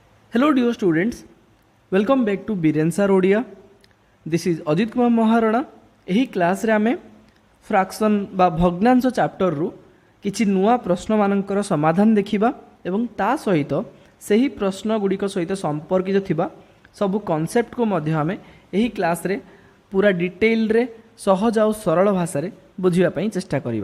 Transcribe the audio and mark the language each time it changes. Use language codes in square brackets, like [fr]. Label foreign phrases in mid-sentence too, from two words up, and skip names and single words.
[en] Hello dear students, welcome back to Birensar Odia. This is Ajit Kumar Maharana. [or] ଏହି କ୍ଲାସ୍ରେ ଆମେ ଫ୍ରାକ୍ସନ୍ ବା ଭଗ୍ନାଂଶ ଚାପ୍ଟରରୁ କିଛି ନୂଆ ପ୍ରଶ୍ନମାନଙ୍କର ସମାଧାନ ଦେଖିବା ଏବଂ ତା ସହିତ ସେହି ପ୍ରଶ୍ନ ଗୁଡ଼ିକ ସହିତ ସମ୍ପର୍କିତ ଥିବା ସବୁ କନସେପ୍ଟକୁ ମଧ୍ୟ ଆମେ ଏହି କ୍ଲାସ୍ରେ ପୁରା ଡିଟେଲରେ ସହଜ ଆଉ ସରଳ ଭାଷାରେ ବୁଝିବା ପାଇଁ ଚେଷ୍ଟା କରିବା।